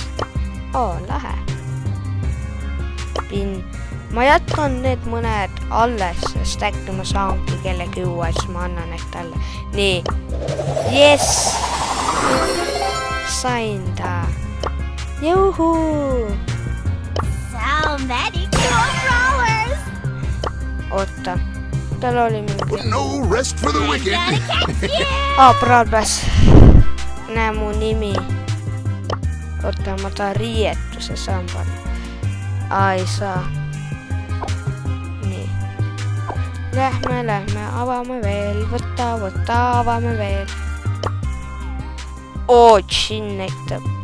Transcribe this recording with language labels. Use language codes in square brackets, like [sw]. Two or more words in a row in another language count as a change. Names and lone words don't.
[et] Lähe. Pin. Ma jätkan need mõned alles, sest äkki ma saangi kellegi uue, siis ma annan ehk talle. Nii. Yes! Sain ta. Juhuu! [en] So many cool flowers! [et] Oota. Tal oli mingi... [en] No rest for the wicked! [et] Brawl Pass. Näe mu nimi. Oota, ma tahan riietuse saan panna. Ei saa. Nii. Lähme, avame veel. Võta, avame veel. Chin näitab.